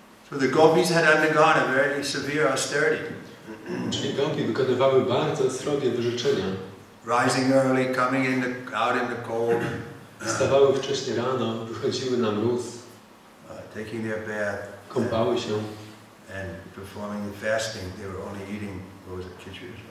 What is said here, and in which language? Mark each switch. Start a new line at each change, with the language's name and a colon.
English: So the gopis had undergone a very severe austerity.
Polish: Czyli gopi wykonywały bardzo srogie wyrzeczenia.
English: Rising early, coming out in the cold.
Polish: Wstawały wcześnie rano, wychodziły na mróz.
English: Taking their bath.
Polish: Kąpały się.
English: And performing the fasting, they were only eating, what was it, khichdi?